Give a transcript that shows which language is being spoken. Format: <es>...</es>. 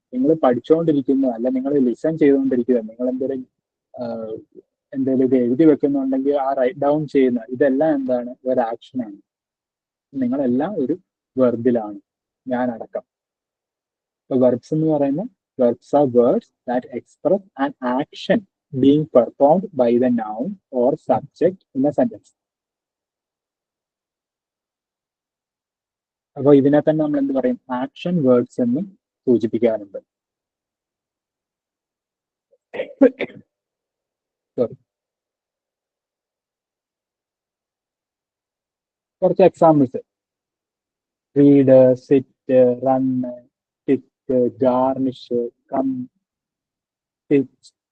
<ml>നിങ്ങൾ പഠിച്ചുകൊണ്ടിരിക്കുന്ന, അല്ല നിങ്ങൾ ലിസൺ ചെയ്തുകൊണ്ടിരിക്കുക, നിങ്ങൾ എന്തെങ്കിലും ഇത് എഴുതി വെക്കുന്നുണ്ടെങ്കിൽ ആ റൈറ്റ് ഡൗൺ ചെയ്യുന്ന ഇതെല്ലാം എന്താണ്? ഒരു ആക്ഷനാണ്. നിങ്ങളെല്ലാം ഒരു വെർബിലാണ്, ഞാൻ അടക്കം. വെർബ്സ് എന്ന് പറയുന്നത്,</ml> <en>Verbs are words that express an action being performed by the noun or subject in a sentence.</en> <ml>അപ്പോൾ ഇതിനെ തന്നെ നമ്മൾ എന്ത് പറയും, ആക്ഷൻ വേർഡ്സ് എന്ന് സൂചിപ്പിക്കാറുണ്ട്. സോറി, കുറച്ച് examples: read, sit, run, tick, garnish, come, pitch.</ml>